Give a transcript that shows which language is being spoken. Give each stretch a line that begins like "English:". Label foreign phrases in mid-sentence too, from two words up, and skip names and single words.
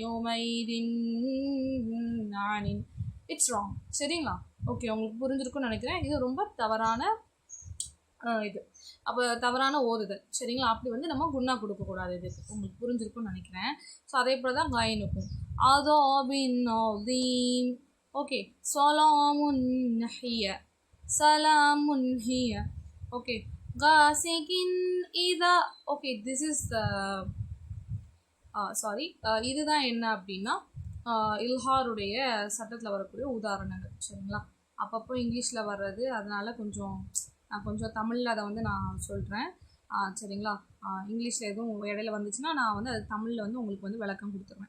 Arabic: يومئذ آن.
English: It's wrong.
Tamil: சரிங்களா? ஓகே, உங்களுக்கு புரிஞ்சிருக்குன்னு நினைக்கிறேன். இது ரொம்ப தவறான இது. அப்போ தவறான ஓதுதல். சரிங்களா? அப்படி நம்ம குண்ணா கொடுக்கக்கூடாது. இது உங்களுக்கு புரிஞ்சிருக்குன்னு நினைக்கிறேன். ஸோ அதே போல் தான் கைனுக்கும்.
Arabic: عذاب عظيم.
English: Okay,
Arabic: سلام هي سلام هي. Okay, غاسق إذا.
English: Okay, this is the
Tamil: சாரி, இதுதான் என்ன அப்படின்னா இல்ஹாருடைய சட்டத்தில் வரக்கூடிய உதாரணங்கள். சரிங்களா, அப்பப்போ இங்கிலீஷில் வர்றது, அதனால் நான் கொஞ்சம் தமிழில் அதை வந்து நான் சொல்கிறேன். சரிங்களா, இங்கிலீஷில் எதுவும் இடையில வந்துச்சுன்னா நான் வந்து அது தமிழில் வந்து உங்களுக்கு வந்து விளக்கம் கொடுத்துருவேன்.